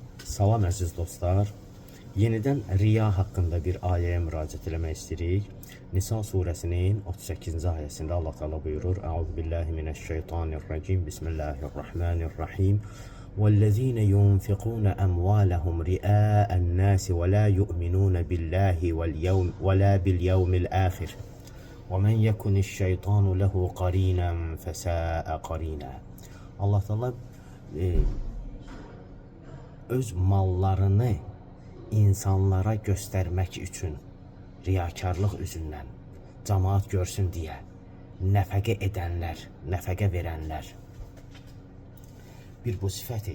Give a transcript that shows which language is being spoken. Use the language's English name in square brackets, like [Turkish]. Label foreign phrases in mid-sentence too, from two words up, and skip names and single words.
[Azerbaijani] Salam əziz dostlar. Yenidən riya haqqında bir ayəyə müraciət eləmək istəyirik. Nisa surəsinin 38-ci ayəsində Allah Teala buyurur: [Arabic] Euzubillahimineşşeytanirracim. Bismillahirrahmanirrahim. وَالَّذِينَ يُنْفِقُونَ أَمْوَالَهُمْ رِئَاءَ النَّاسِ وَلَا يُؤْمِنُونَ بِاللَّهِ وَلَا بِالْيَوْمِ الْآخِرِ وَمَنْ يَكُنِ الشَّيْطَانُ لَهُ قَرِينًا فَسَاءَ قَرِينًا. [Azerbaijani] Allah Teala öz mallarını insanlara [Turkish] göstermek için [Azerbaijani] riyakarlıq üzündən [Turkish] cemaat görsün diye [Azerbaijani] nəfəqə edənlər, nəfəqə verənlər. Bir bu sifəti.